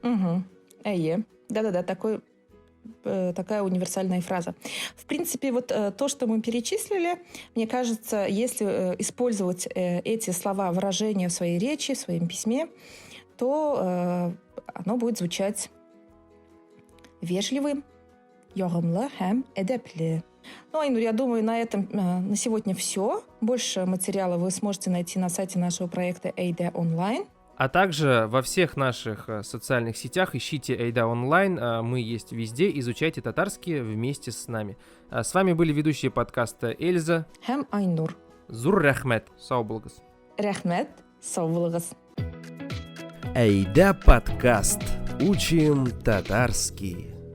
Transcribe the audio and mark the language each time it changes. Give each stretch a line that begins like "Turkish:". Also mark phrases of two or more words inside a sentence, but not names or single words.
Russian: Да-да-да, такая универсальная фраза. В принципе, вот то, что мы перечислили, мне кажется, если использовать эти слова, выражения в своей речи, в своем письме, то оно будет звучать вежливым,
Tatar: ягымлы һәм әдәпле.
Russian: Ну, Айнур, я думаю, на этом на сегодня все. Больше материала вы сможете найти на сайте нашего проекта Эйда онлайн. А также во всех наших социальных сетях ищите Эйда онлайн. Мы есть везде. Изучайте татарский вместе с нами. С вами были ведущие подкаста Эльза
Tatar: һәм Айнур. Зур рәхмәт. Сау булыгыз. Рәхмәт. Сау булыгыз.
Russian: Эйда подкаст. Учим татарский.